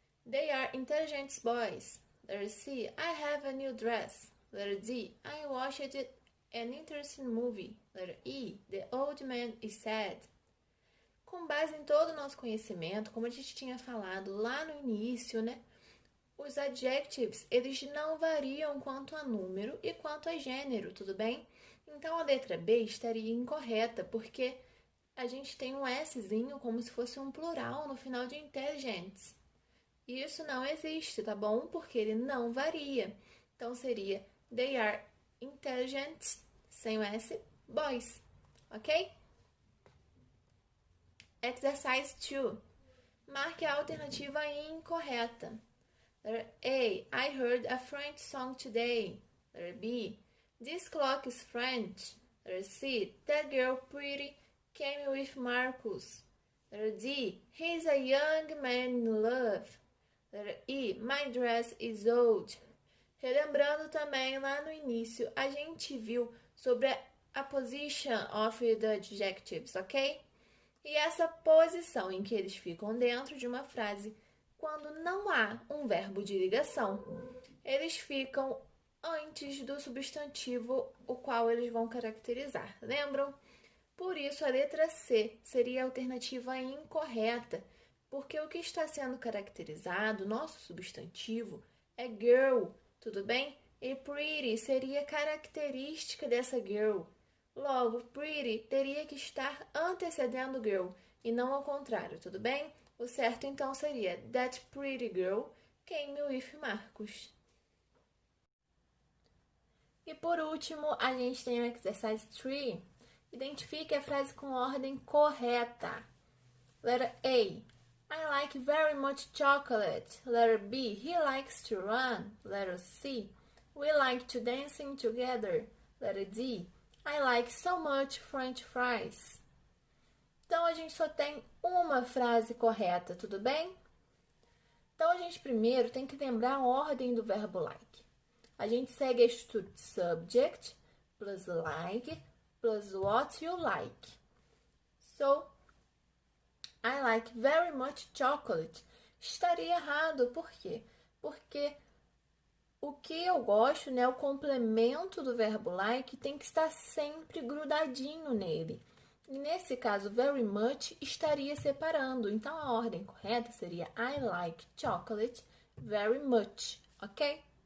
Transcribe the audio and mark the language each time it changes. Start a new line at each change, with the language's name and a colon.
English: They are intelligent boys. Letter C. I have a new dress. Letter D. I watched an interesting movie. Letter E. The old man is sad.
Portuguese: Com base em todo o nosso conhecimento, como a gente tinha falado lá no início, né? Os adjectives, eles não variam quanto a número e quanto a gênero, tudo bem? Então, a letra B estaria incorreta, porque a gente tem um Szinho como se fosse um plural no final de intelligence. E isso não existe, tá bom? Porque ele não varia. Então, seria
English: they are intelligent,
Portuguese: sem o S, boys, ok?
English: Exercise 2.
Portuguese: Marque a alternativa incorreta.
English: Letter A. I heard a French song today. Letter B. This clock is French. Letter C. That girl pretty came with Marcus. Letter D, he's a young man in love. Letter E, my dress is old.
Portuguese: Relembrando também, lá no início, a gente viu sobre a
English: position of the adjectives,
Portuguese: ok? E essa posição em que eles ficam dentro de uma frase, quando não há um verbo de ligação, eles ficam antes do substantivo o qual eles vão caracterizar, lembram? Por isso, a letra C seria a alternativa incorreta, porque o que está sendo caracterizado, nosso substantivo, é girl, tudo bem? E pretty seria característica dessa girl. Logo, pretty teria que estar antecedendo girl e não ao contrário, tudo bem? O certo então seria
English: That pretty girl came with Marcus.
Portuguese: E por último, a gente tem o exercise 3. Identifique a frase com ordem correta.
English: Letter A. I like very much chocolate. Letter B. He likes to run. Letter C. We like to dancing together. Letter D. I like so much French fries.
Portuguese: Então, a gente só tem uma frase correta, tudo bem? Então, a gente primeiro tem que lembrar a ordem do verbo like. A gente segue a estrutura de
English: subject, plus like, plus what you like. So, I like very much chocolate.
Portuguese: Estaria errado, por quê? Porque o que eu gosto, né, o complemento do verbo like tem que estar sempre grudadinho nele. E nesse caso, very much estaria separando. Então, a ordem correta seria
English: I like chocolate very much,
Portuguese: ok?